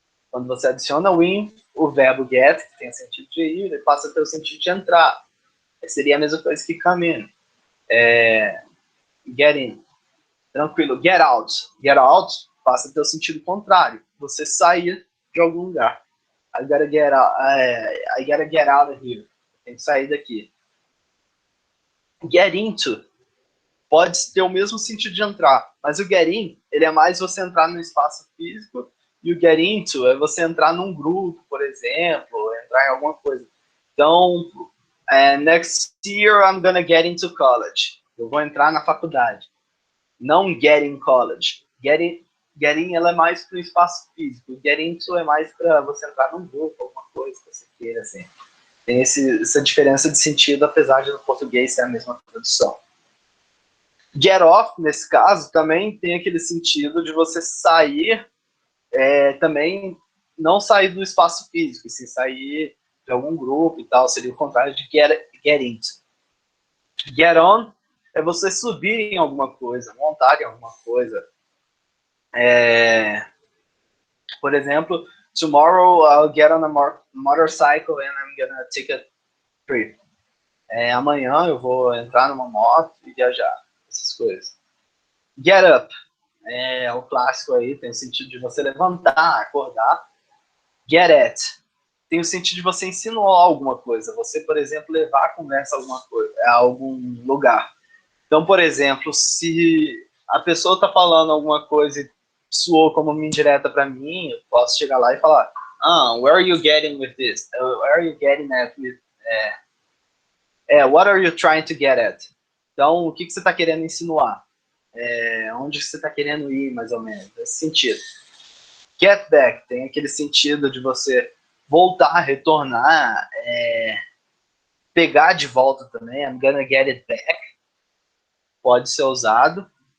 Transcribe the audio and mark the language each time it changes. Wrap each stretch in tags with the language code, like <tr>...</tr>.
<pt>Quando você adiciona o in, o verbo get, que tem o sentido de ir, ele passa a ter o sentido de entrar. Seria a mesma coisa que come in. Get in. Tranquilo. Get out. Get out passa a ter o sentido contrário. Você sair de algum lugar.</pt> <en>I gotta get out, I gotta get out of here.</en> <pt>Tem que sair daqui. Get into pode ter o mesmo sentido de entrar, mas o get in, ele é mais você entrar no espaço físico, e o get into é você entrar num grupo, por exemplo, entrar em alguma coisa. Então,</pt> <en>next year I'm gonna get into college.</en> <pt>Eu vou entrar na faculdade. Não</pt> <en>get in college.</en> <pt>Get in ela é mais para o espaço físico. Get into é mais para você entrar num grupo, alguma coisa que você queira, assim. Tem essa diferença de sentido, apesar de no português ser a mesma tradução. Get off, nesse caso, também tem aquele sentido de você sair, também não sair do espaço físico, sim sair de algum grupo e tal, seria o contrário de get into. Get on é você subir em alguma coisa, montar em alguma coisa. Por exemplo,</pt> <en>tomorrow I'll get on a motorcycle and I'm gonna take a trip.</en> <pt>Amanhã eu vou entrar numa moto e viajar, essas coisas. Get up é o clássico aí, tem o sentido de você levantar, acordar. Get at tem o sentido de você insinuar alguma coisa. Você, por exemplo, levar a conversa a algum lugar. Então, por exemplo, se a pessoa está falando alguma coisa e soou como uma indireta para mim, eu posso chegar lá e falar,</pt> <en>where are you getting with this? Where are you getting at with... what are you trying to get at?</en> <pt>Então, o que você está querendo insinuar? Onde você está querendo ir, mais ou menos, nesse sentido. Get back tem aquele sentido de você voltar, retornar, pegar de volta também.</pt> <en>I'm gonna get it back.</en> <pt>Pode ser usado.</pt>